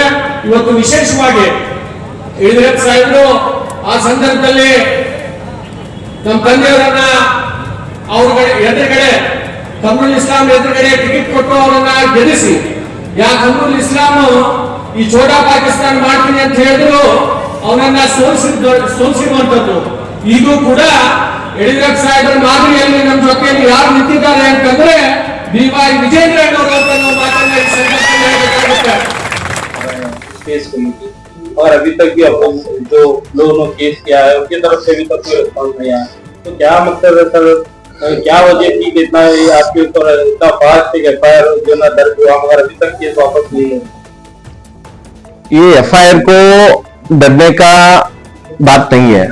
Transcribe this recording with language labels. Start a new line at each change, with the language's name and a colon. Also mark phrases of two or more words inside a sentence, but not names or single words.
Kannada: ಇವತ್ತು ವಿಶೇಷವಾಗಿ ಯಡಿಯೂರಪ್ಪ ಸಾಹೇಬರು ಆ ಸಂದರ್ಭದಲ್ಲಿ ನಮ್ಮ ತಂದೆಯವರನ್ನ ಅವ್ರ ಎದುರುಗಡೆ ಕಮರುಲ್ ಇಸ್ಲಾಂ ಎದುರುಗಡೆ ಟಿಕೆಟ್ ಕೊಟ್ಟು ಅವರನ್ನ ಗೆಲ್ಲಿಸಿ, ಯಾ ಕಮರುಲ್ ಇಸ್ಲಾಂ ಈ ಛೋಟಾ ಪಾಕಿಸ್ತಾನ ಮಾಡ್ತೀನಿ ಅಂತ ಹೇಳಿದ್ರು ಅವನನ್ನ ಸೋಲಿಸಿರುವಂತದ್ದು. ಈಗೂ ಕೂಡ ಯಡಿಯೂರಪ್ಪ ಸಾಹೇಬರ ಮಾದರಿಯಲ್ಲಿ ನಮ್ಮ ಜೊತೆಯಲ್ಲಿ ಯಾರು ನಿಂತಿದ್ದಾರೆ ಅಂತಂದ್ರೆ BY ವಿಜೇಂದ್ರನ್ ಅವರು ಅಂತ ನಾವು ಮಾತನ್ನ ಈ ಸಂದರ್ಭದಲ್ಲಿ ಹೇಳಬೇಕಾಗುತ್ತೆ.
Hindi: और अभी तक भी जो लोगों ने केस किया है उनकी तरफ से अभी तक कोई रिस्पॉन्स नहीं आया, तो क्या मतलब है सर, क्या वजह थी कि इतना आपके ऊपर इतना फास्ट एक FIR जो ना दर्ज हुआ मगर अभी तक केस वापस नहीं है? ये FIR को डरने का बात नहीं है।